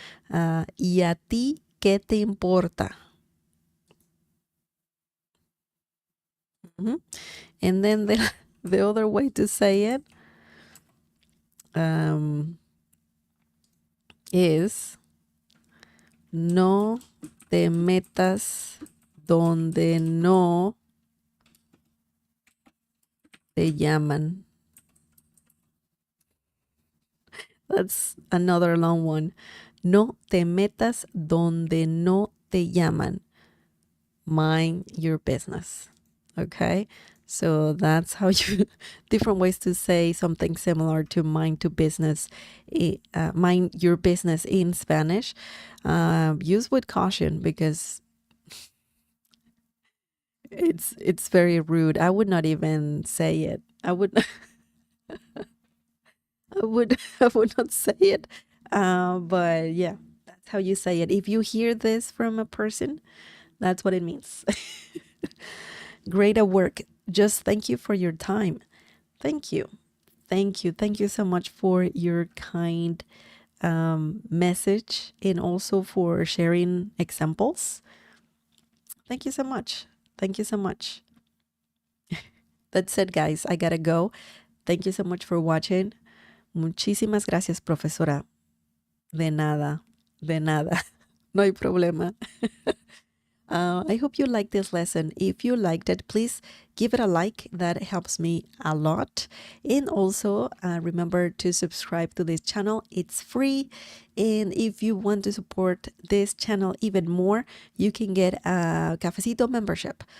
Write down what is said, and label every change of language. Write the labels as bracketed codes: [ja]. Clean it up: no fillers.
[es] ¿Y a ti qué te importa? [en] And then the other way to say it is no [es] te metas donde no te llaman. [en] That's another long one. [es] No te metas donde no te llaman. [en] Mind your business. Okay? So that's how you, different ways to say something similar to mind to business, mind your business in Spanish. Use with caution because it's very rude. I would not even say it. I would I would not say it. But yeah, that's how you say it. If you hear this from a person, that's what it means. Great at work. Just thank you for your time. Thank you. Thank you. Thank you so much for your kind message and also for sharing examples. Thank you so much. Thank you so much. That's it, guys. I gotta go. Thank you so much for watching. [es] Muchísimas gracias, profesora. De nada. De nada. No hay problema. [en] I hope you liked this lesson. If you liked it, please give it a like. That helps me a lot. And also remember to subscribe to this channel. It's free. And if you want to support this channel even more, you can get a Cafecito membership.